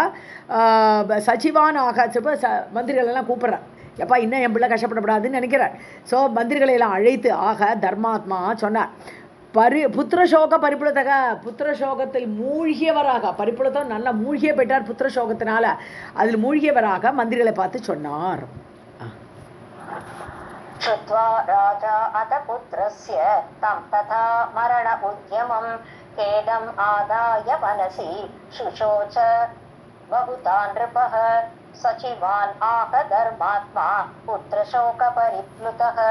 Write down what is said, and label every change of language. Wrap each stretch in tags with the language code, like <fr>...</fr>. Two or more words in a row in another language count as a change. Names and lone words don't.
<sa>सचिवान् आह</sa> <ta>மந்திரிகள் எல்லாம் கூப்பிட்றார், எப்பா இன்னும் என் பிள்ளை கஷ்டப்படப்படாதுன்னு நினைக்கிறார். ஸோ மந்திரிகளை எல்லாம் அழைத்து</ta> <sa>आह धर्मात्मा</sa> <ta>சொன்னார்,</ta> <sa>पुत्रशोक परिप्लुतः,</sa> <ta>புத்திரசோகத்தில் மூழ்கியவராக, பரிப்புலத்தம் நல்லா மூழ்கிய போயிட்டார் புத்திரசோகத்தினால, அதில் மூழ்கியவராக மந்திரிகளை பார்த்து சொன்னார்.</ta> <sa>श्रुत्वा राजा अथ पुत्रस्य तं तथा मरण उद्यमं खेदम् आदाय मनसि शुशोच बहुधा नृपः. सचिवान् आह धर्मात्मा पुत्रशोकपरिप्लुतः.</sa>